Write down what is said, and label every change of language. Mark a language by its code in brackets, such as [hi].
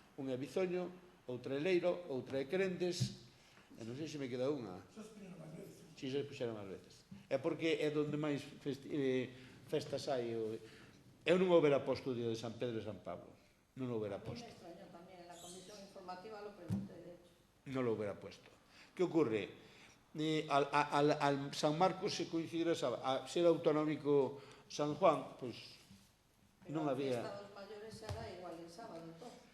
[gl] Unha é Bizoño, outra é Leiro, outra é Crendes, e non sei se me queda unha. Si se puxeron as veces. É porque é onde máis festas hai. Eu non houbera posto o día de San Pedro e San Pablo. Non o houbera posto. [es] Me extrañó tamén, en la comisión informativa lo pregunté, de hecho. [gl] Non lo houbera posto. Que ocurre? [es] Al San Marcos se coincidirá [gl] a ser autonómico San Juan, pois non había... Pero a fiesta dos maiores será igual en sábado, entón?